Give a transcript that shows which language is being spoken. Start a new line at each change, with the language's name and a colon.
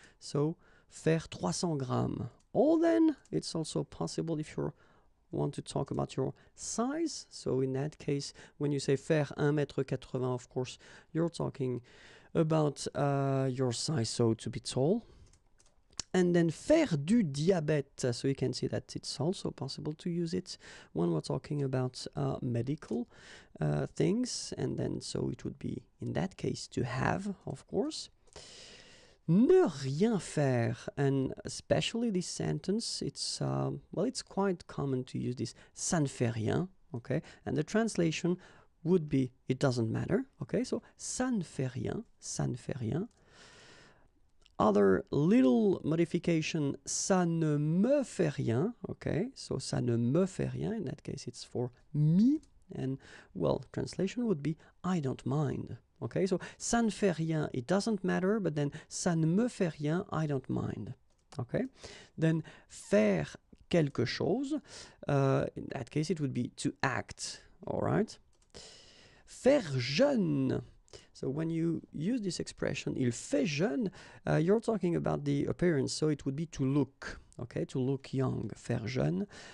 English: So
French: faire 300 grammes.
English: Or then it's also possible if you're want to talk about your size. So in that case, when you say
French: faire 1m80,
English: of course, you're talking about your size, so to be tall. And then
French: faire du diabète.
English: So you can see that it's also possible to use it when we're talking about medical things. And then so it would be, in that case, to have, of course.
French: Ne rien faire,
English: and especially this sentence, it's quite common to use this
French: ça ne fait rien,
English: okay, and the translation would be it doesn't matter, okay, so
French: ça ne fait rien, ça ne fait rien.
English: Other little modification,
French: ça ne me fait rien,
English: okay, so ça ne me fait rien, in that case it's for me, and well, translation would be I don't mind. Okay, so
French: ça ne fait rien,
English: it doesn't matter, but then
French: ça ne me fait rien,
English: I don't mind. Okay, then
French: faire quelque chose,
English: in that case it would be to act, all right.
French: Faire jeune.
English: So when you use this expression,
French: il fait jeune,
English: you're talking about the appearance, so it would be to look, okay, to look young,
French: faire jeune.